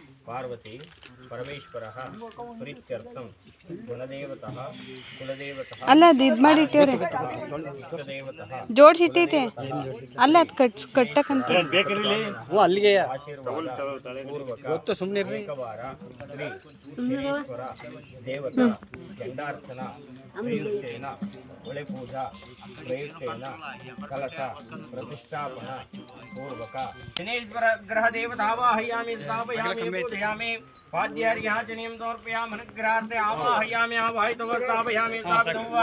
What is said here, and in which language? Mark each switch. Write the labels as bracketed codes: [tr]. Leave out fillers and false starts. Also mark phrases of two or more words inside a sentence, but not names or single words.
[sa] पार्वती परमेश्वरः प्रीत्यर्थं गुणदेवतः कुलदेवतः [kn] ಅಲ್ಲ ಅದು ಇದು ಮಾಡಿಟ್ಟವ್ರೆ [sa] इष्टदेवतः [kn] ಜೋಡಿಸಿಟ್ಟೈತೆ ಅಲ್ಲ ಅದು ಕಟ್ಟಕ್ಕಂತ ಅಲ್ಲಿಗೆ ಗೊತ್ತು ಸುಮ್ಮನೆ [sa] ಏಕವಾರ ಶ್ರೀ ಶನೀಶ್ವರ ದೇವತಾ ಗಂಡಾರ್ಚನ ಪ್ರಯುಕ್ತೇನ ಒಳೆ ಪೂಜಾ ಪ್ರಯುಕ್ತೇನ ಕಲಶ ಪ್ರತಿಷ್ಠಾಪನ पूर्वक शनेश्वर ग्रह देवतावाहयामि स्थापयामि पूजयामि वाद्यार्घ्याचनीं समर्पयामि अनुग्रहार्थे आवाहयामि आवाहितवर्तापयामि स्थापितो वा